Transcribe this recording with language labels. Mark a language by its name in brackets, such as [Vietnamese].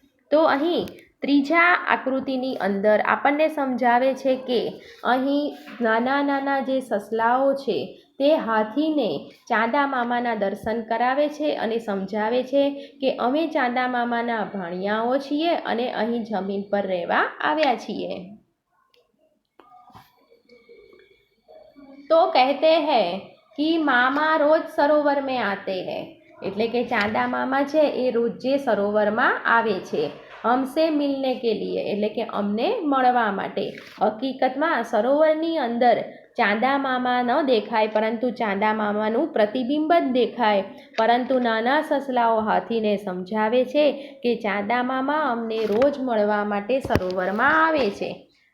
[Gujarati] તો અહીં ત્રીજા આકૃતિની અંદર આપણને સમજાવે છે કે અહીં નાના નાના જે સસલાઓ છે તે હાથીને ચાંદા મામાના દર્શન કરાવે છે અને સમજાવે છે કે અમે ચાંદા મામાના ભાણિયાઓ છીએ અને અહીં જમીન પર રહેવા આવ્યા છીએ। [Hindi] तो कहते हैं कि मामा रोज सरोवर में आते हैं, [Gujarati] એટલે કે ચાંદા મામા છે એ રોજે સરોવરમાં આવે છે। [Hindi] हमसे मिलने के लिए, [Gujarati] એટલે કે અમને મળવા માટે। હકીકતમાં સરોવરની અંદર ચાંદા મામા ન દેખાય પરંતુ ચાંદા મામાનું પ્રતિબિંબ જ દેખાય, પરંતુ નાના સસલાઓ હાથીને સમજાવે છે કે ચાંદા મામા અમને રોજ મળવા માટે સરોવરમાં આવે છે।